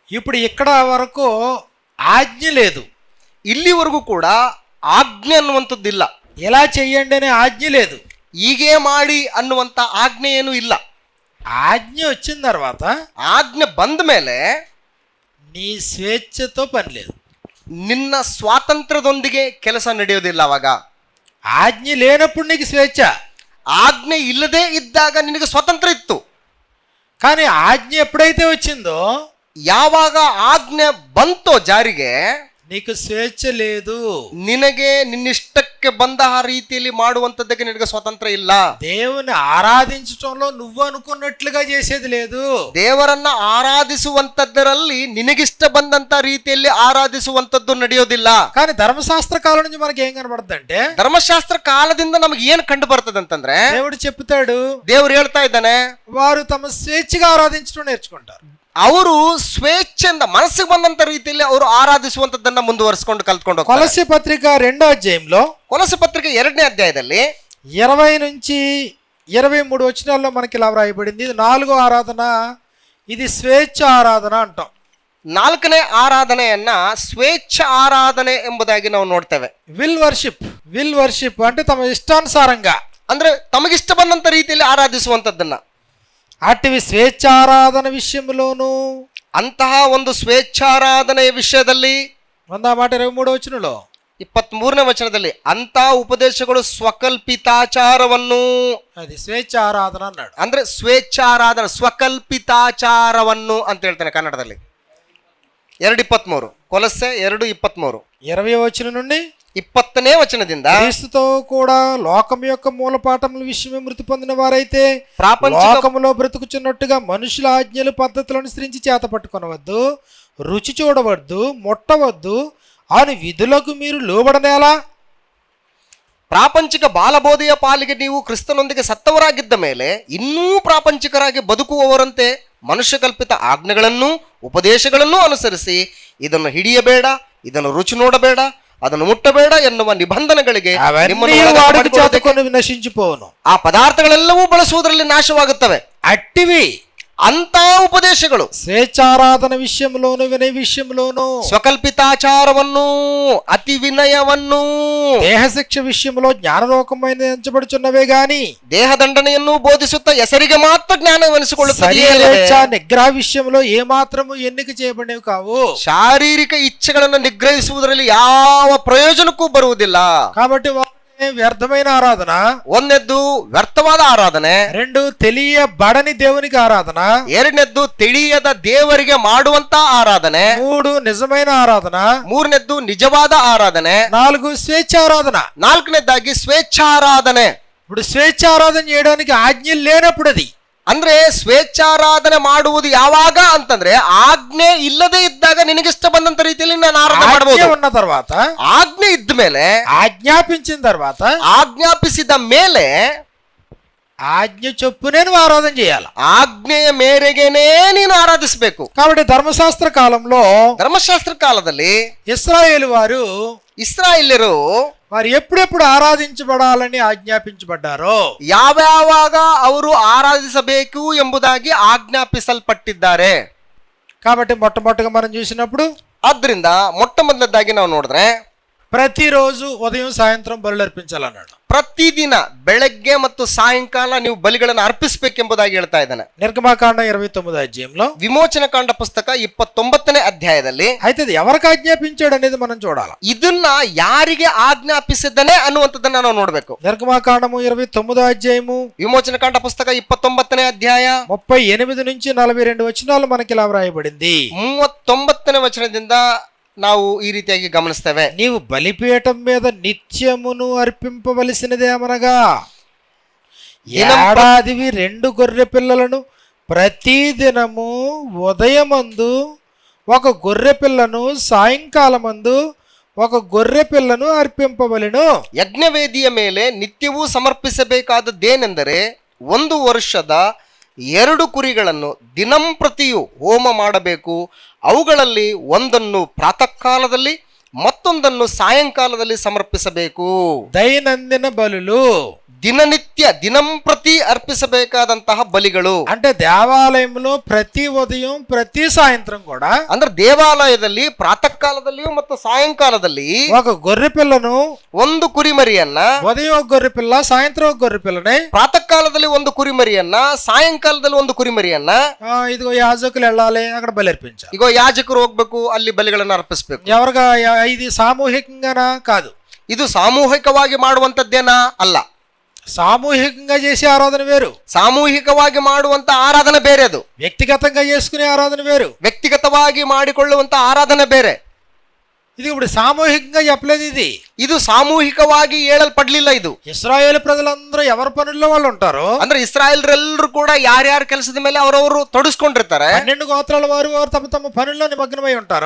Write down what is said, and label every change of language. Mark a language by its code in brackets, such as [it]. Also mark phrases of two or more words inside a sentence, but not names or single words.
[te] ఇప్పుడు ఇక్కడ వరకు ఆజ్ఞ లేదు, [kn] ಇಲ್ಲಿವರೆಗೂ ಕೂಡ ಆಜ್ಞೆ ಅನ್ನುವಂಥದ್ದಿಲ್ಲ. [te] ఎలా చెయ్యండి అనే ఆజ్ఞ లేదు, [kn] ಹೀಗೆ ಮಾಡಿ ಅನ್ನುವಂಥ ಆಜ್ಞೆ ಏನು ಇಲ್ಲ. [te] ఆజ్ఞ వచ్చిన తర్వాత [kn] ಆಜ್ಞೆ ಬಂದ ಮೇಲೆ [te] నీ స్వేచ్ఛతో పని లేదు, [kn] ನಿನ್ನ ಸ್ವಾತಂತ್ರ್ಯದೊಂದಿಗೆ ಕೆಲಸ ನಡೆಯೋದಿಲ್ಲ. ಅವಾಗ [te] ఆజ్ఞ లేనప్పుడు నీకు స్వేచ్ఛ, [kn] ಆಜ್ಞೆ ಇಲ್ಲದೆ ಇದ್ದಾಗ ನಿನಗೆ ಸ್ವಾತಂತ್ರ್ಯ ಇತ್ತು. [te] కానీ ఆజ్ఞ ఎప్పుడైతే వచ్చిందో [kn] ಯಾವಾಗ ಆಜ್ಞೆ ಬಂತೋ ಜಾರಿಗೆ [te] నీకు స్వేచ్ఛ లేదు, [kn] ನಿನಗೆ ನಿನ್ನಿಷ್ಟಕ್ಕೆ ಬಂದ ಆ ರೀತಿಯಲ್ಲಿ ಮಾಡುವಂತದ್ದಕ್ಕೆ ನಿನಗೆ ಸ್ವಾತಂತ್ರ್ಯ ಇಲ್ಲ. [te] దేవుని ఆరాధించటంలో నువ్వు అనుకున్నట్లుగా చేసేది లేదు. [kn] ದೇವರನ್ನ ಆರಾಧಿಸುವಂತದ್ದರಲ್ಲಿ ನಿನಗಿಷ್ಟ ಬಂದಂತ ರೀತಿಯಲ್ಲಿ ಆರಾಧಿಸುವಂತದ್ದು ನಡೆಯೋದಿಲ್ಲ. [te] కానీ ధర్మశాస్త్ర కాలం నుంచి మనకి ఏం కనబడుతుంది అంటే, [kn] ಧರ್ಮಶಾಸ್ತ್ರ ಕಾಲದಿಂದ ನಮಗೆ ಏನ್ ಕಂಡು ಬರ್ತದೆ ಅಂತಂದ್ರೆ, [te] దేవుడు చెప్తాడు [kn] ದೇವ್ರು ಹೇಳ್ತಾ ಇದ್ದಾನೆ, [te] వారు తమ స్వేచ్ఛగా ఆరాధించడం నేర్చుకుంటారు. [kn] ಅವರು ಸ್ವೇಚ್ಛೆಯಿಂದ ಮನಸ್ಸಿಗೆ ಬಂದಂತ ರೀತಿಯಲ್ಲಿ ಅವರು ಆರಾಧಿಸುವಂತದ್ದನ್ನ ಮುಂದುವರಿಸಿಕೊಂಡು ಕಲ್ತ್ಕೊಂಡು ಹೋಗ್ತಾರೆ. [te] కొలస్సీ పత్రిక 2వ అధ్యాయంలో [kn] ಕೊಲೊಸ್ಸೆ ಪತ್ರಿಕೆ 2ನೇ ಅಧ್ಯಾಯದಲ್ಲಿ [te] 20 నుంచి 23 వచనాల్లో మనకి ఇలా వ్రాయబడింది. ఇది 4వ ఆరాధన, ఇది స్వేచ్ఛ ఆరాధన అంటాం. [kn] 4ನೇ ಆರಾಧನೆಯನ್ನ ಸ್ವೇಚ್ಛ ಆರಾಧನೆ ಎಂಬುದಾಗಿ ನಾವು ನೋಡ್ತೇವೆ. [en] will worship [te] అంటే తమ ఇష్టానుసారంగా, [kn] ಅಂದ್ರೆ ತಮಗಿಷ್ಟ ಬಂದಂತ ರೀತಿಯಲ್ಲಿ ಆರಾಧಿಸುವಂತದ್ದನ್ನ, [te] అటువి స్వేచ్ఛారాధన విషయంలోను, [kn] ಅಂತಹ ಒಂದು ಸ್ವೇಚ್ಛಾರಾಧನೆಯ ವಿಷಯದಲ್ಲಿ [te] 23వ వచనంలో [kn] 23ನೇ ವಚನದಲ್ಲಿ ಅಂತಹ ಉಪದೇಶಗಳು ಸ್ವಕಲ್ಪಿತಾಚಾರವನ್ನು, [te] అది స్వేచ్ఛ ఆరాధన అన్నాడు. [kn] ಅಂದ್ರೆ ಸ್ವೇಚ್ಛಾರಾಧನೆ ಸ್ವಕಲ್ಪಿತಾಚಾರವನ್ನು ಅಂತ ಹೇಳ್ತಾನೆ ಕನ್ನಡದಲ್ಲಿ. 2:23 ಕೊಲೊಸ್ಸೆ 2:23 [te] 20వ వచనం నుండి [kn] 20ನೇ ವಚನದಿಂದ, [te] క్రీస్తుతో కూడా లోకం యొక్క మూలపాఠముల విషయమే మృతి పొందిన వారైతే ప్రాపంచిక లోకములో బ్రతుకుచున్నట్టుగా మనుషుల ఆజ్ఞలు పద్ధతులను అనుసరించి చేత పట్టుకొనవద్దు, రుచి చూడవద్దు, ముట్టవద్దు అని విధులకు మీరు లోబడనేలా. [kn] ಪ್ರಾಪಂಚಿಕ ಬಾಲಬೋಧೆಯ ಪಾಲಿಗೆ ನೀವು ಕ್ರಿಸ್ತನೊಂದಿಗೆ ಸತ್ತವರಾಗಿದ್ದ ಮೇಲೆ ಇನ್ನೂ ಪ್ರಾಪಂಚಿಕರಾಗಿ ಬದುಕುವವರಂತೆ ಮನುಷ್ಯ ಕಲ್ಪಿತ ಆಜ್ಞೆಗಳನ್ನು ಉಪದೇಶಗಳನ್ನು ಅನುಸರಿಸಿ ಇದನ್ನು ಹಿಡಿಯಬೇಡ, ಇದನ್ನು ರುಚಿ ನೋಡಬೇಡ, ಅದನ್ನು ಮುಟ್ಟಬೇಡ ಎನ್ನುವ ನಿಬಂಧನೆಗಳಿಗೆ [te] నశించిపోవును. [kn] ಆ ಪದಾರ್ಥಗಳೆಲ್ಲವೂ ಬಳಸುವುದರಲ್ಲಿ ನಾಶವಾಗುತ್ತವೆ. [te] అట్టివి [kn] ಅಂತ ಉಪದೇಶಗಳು [te] స్వేచ్ఛారాధన విషయంలోను, వినయ విషయంలోను, [kn] ಸ್ವಕಲ್ಪಿತಾಚಾರವನ್ನು, ಅತಿ ವಿನಯವನ್ನು, [te] దేహశిక్ష విషయంలో జ్ఞానలోకమైన ఎంచబడుచున్నవే గాని [kn] ದೇಹದಂಡನೆಯನ್ನು ಬೋಧಿಸುತ್ತಾ ಹೆಸರಿಗೆ ಮಾತ್ರ ಜ್ಞಾನವೆನಿಸಿಕೊಳ್ಳುತ್ತದೆ. [te] నిగ్రహ విషయంలో ఏ మాత్రము ఎన్నిక చేయబడినవి కావు. [kn] ಶಾರೀರಿಕ ಇಚ್ಛೆಗಳನ್ನು ನಿಗ್ರಹಿಸುವುದರಲ್ಲಿ ಯಾವ ಪ್ರಯೋಜನಕ್ಕೂ ಬರುವುದಿಲ್ಲ. [te] కాబట్టి వ్యర్థమైన ఆరాధన, [kn] ಒಂದೆದ್ದು ವ್ಯರ್ಥವಾದ ಆರಾಧನೆ, [te] 2 తెలియబడని దేవునికి ఆరాధన, [kn] 2ನೇದ್ದು ತಿಳಿಯದ ದೇವರಿಗೆ ಮಾಡುವಂತ ಆರಾಧನೆ, [te] 3 నిజమైన ఆరాధన, [kn] 3ನೇದ್ದು ನಿಜವಾದ ಆರಾಧನೆ, [te] 4 స్వేచ్ఛారాధన, [kn] 4ನೇದ್ದಾಗಿ ಸ್ವೇಚ್ಛಾರಾಧನೆ. [te] ఇప్పుడు స్వేచ్ఛారాధన చేయడానికి ఆజ్ఞ లేనప్పుడు, అది [kn] ಅಂದ್ರೆ ಸ್ವೇಚ್ಛಾರಾಧನೆ ಮಾಡುವುದು ಯಾವಾಗ ಅಂತಂದ್ರೆ ಆಜ್ಞೆ ಇಲ್ಲದೆ ಇದ್ದಾಗ ನಿನಗಿಷ್ಟ ಬಂದಂತ ರೀತಿಯಲ್ಲಿ ನಾನು ಆರಾಧನೆ ಮಾಡಬಹುದು. [te] ఉన్న తర్వాత, [kn] ಆಜ್ಞೆ ಇದ್ದ ಮೇಲೆ, [te] ఆజ్ఞాపించిన తర్వాత, [kn] ಆಜ್ಞಾಪಿಸಿದ ಮೇಲೆ [te] ఆజ్ఞ చొప్పునే నువ్వు ఆరాధన చేయాలి. [kn] ಆಜ್ಞೆಯ ಮೇರೆಗೆನೇ ನೀನು ಆರಾಧಿಸಬೇಕು. [te] కాబట్టి ధర్మశాస్త్ర కాలంలో, [kn] ಧರ್ಮಶಾಸ್ತ್ರ ಕಾಲದಲ್ಲಿ [te] ఇశ్రాయేలు వారు, [kn] ಇಸ್ರಾಯೇಲ್ಯರು [te] వారు ఎప్పుడెప్పుడు ఆరాధించబడాలని ఆజ్ఞాపించబడ్డారో, [kn] ಯಾವ್ಯಾವಾಗ ಅವರು ಆರಾಧಿಸಬೇಕು ಎಂಬುದಾಗಿ ಆಜ್ಞಾಪಿಸಲ್ಪಟ್ಟಿದ್ದಾರೆ. [te] కాబట్టి మొట్టమొదటిగా మనం చూసినప్పుడు, [kn] ಆದ್ರಿಂದ ಮೊಟ್ಟ ಮೊದಲನೇದಾಗಿ ನಾವು ನೋಡಿದ್ರೆ [te] ప్రతిరోజు ఉదయం సాయంత్రం బలులు అర్పించాలన్నాడు. [kn] ಪ್ರತಿದಿನ ಬೆಳಗ್ಗೆ ಮತ್ತು ಸಾಯಂಕಾಲ ನೀವು ಬಲಿಗಳನ್ನು ಅರ್ಪಿಸಬೇಕೆಂಬುದಾಗಿ ಹೇಳ್ತಾ ಇದ್ದಾನೆ. [te] నిర్గమకాండ 29వ అధ్యాయంలో, [kn] ವಿಮೋಚನಕಾಂಡ ಪುಸ್ತಕ 29ನೇ ಅಧ್ಯಾಯದಲ್ಲಿ [te] అయితే ఇది ఎవరికి ఆజ్ఞాపించాడు అనేది మనం చూడాలి. [kn] ಇದನ್ನ ಯಾರಿಗೆ ಆಜ್ಞಾಪಿಸಿದ್ದಾನೆ ಅನ್ನುವಂಥದ್ದನ್ನ ನಾವು ನೋಡ್ಬೇಕು. [te] నిర్గమకాండము 29వ అధ్యాయము, [kn] ವಿಮೋಚನಕಾಂಡ ಪುಸ್ತಕ 29ನೇ ಅಧ್ಯಾಯ [te] 38 నుంచి 42 వచనాలు మనకి ఇలా వ్రాయబడింది. [kn] 39ನೇ ವಚನದಿಂದ ನಾವು ಈ ರೀತಿಯಾಗಿ ಗಮನಿಸ್ತೇವೆ. [te] నీవు బలిపీఠం మీద నిత్యమును అర్పింపవలసినదేమనగా ఏడాదివి 2 గొర్రె పిల్లలను ప్రతిదినము ఉదయమందు 1 గొర్రె పిల్లను, సాయంకాలమందు 1 గొర్రె పిల్లను ಅರ್ಪಿಂಪವಲೆನು. [kn] ಯಜ್ಞವೇದಿಯ ಮೇಲೆ ನಿತ್ಯವೂ ಸಮರ್ಪಿಸಬೇಕಾದದ್ದೇನೆಂದರೆ 1 ವರ್ಷದ 2 ಕುರಿಗಳನ್ನು ದಿನಂಪ್ರತಿಯೂ ಹೋಮ ಮಾಡಬೇಕು. ಅವುಗಳಲ್ಲಿ ಒಂದನ್ನು ಪ್ರಾತಃ ಕಾಲದಲ್ಲಿ ಮತ್ತೊಂದನ್ನು ಸಾಯಂಕಾಲದಲ್ಲಿ ಸಮರ್ಪಿಸಬೇಕು. [te] దైనందిన బలులు, [kn] ದಿನನಿತ್ಯ ದಿನಂಪ್ರತಿ ಅರ್ಪಿಸಬೇಕಾದಂತಹ ಬಲಿಗಳು. [te] అంటే దేవాలయంలో ప్రతి ఉదయం ప్రతి సాయంత్రం కూడా [kn] ಅಂದ್ರೆ ದೇವಾಲಯದಲ್ಲಿ ಪ್ರಾತಃ ಕಾಲದಲ್ಲಿಯೂ ಮತ್ತು ಸಾಯಂಕಾಲದಲ್ಲಿ [te] ఒక గొర్రె పిల్లను, [kn] ಒಂದು ಕುರಿಮರಿಯನ್ನ, [te] ఉదయం ఒక గొర్రె పిల్ల, సాయంత్రం ఒక గొర్రె పిల్లని, [kn] ಪ್ರಾತಃ ಕಾಲದಲ್ಲಿ ಒಂದು ಕುರಿಮರಿಯನ್ನ, ಸಾಯಂಕಾಲದಲ್ಲಿ ಒಂದು ಕುರಿಮರಿಯನ್ನ, [te] ఇదిగో యాజకులు వెళ్ళాలి అక్కడ బలి అర్పించాలి. [kn] ಈಗ ಯಾಜಕರು ಹೋಗ್ಬೇಕು, ಅಲ್ಲಿ ಬಲಿಗಳನ್ನ ಅರ್ಪಿಸ್ಬೇಕು. [te] ఎవరుగా ఇది సామూహికంగానా? కాదు. [kn] ಇದು ಸಾಮೂಹಿಕವಾಗಿ ಮಾಡುವಂತದ್ದೇನ ಅಲ್ಲ. [te] సామూహికంగా చేసే ఆరాధన వేరు, [kn] ಸಾಮೂಹಿಕವಾಗಿ ಮಾಡುವಂತ ಆರಾಧನೆ ಬೇರೆ, ಅದು [te] వ్యక్తిగతంగా చేసుకునే ఆరాధన వేరు, [kn] ವ್ಯಕ್ತಿಗತವಾಗಿ ಮಾಡಿಕೊಳ್ಳುವಂತ ಆರಾಧನೆ ಬೇರೆ. [te] ఇది ఇప్పుడు సామూహికంగా చెప్పలేదు. [kn] ಇದು ಸಾಮೂಹಿಕವಾಗಿ ಹೇಳಲ್ಪಡ್ಲಿಲ್ಲ. ಇದು [te] ఇశ్రాయేలు ప్రజలందరూ ఎవరి పనుల్లో వాళ్ళు ఉంటారు. [kn] ಅಂದ್ರೆ ಇಸ್ರಾಯೇಲ್ರೆಲ್ಲರೂ ಕೂಡ ಯಾರ್ಯಾರ ಕೆಲಸದ ಮೇಲೆ ಅವರವರು ತೊಡಸ್ಕೊಂಡಿರ್ತಾರೆ. [te] 12 గోత్రాల వారు తమ తమ పనుల్లో నిమగ్నమై ఉంటారు.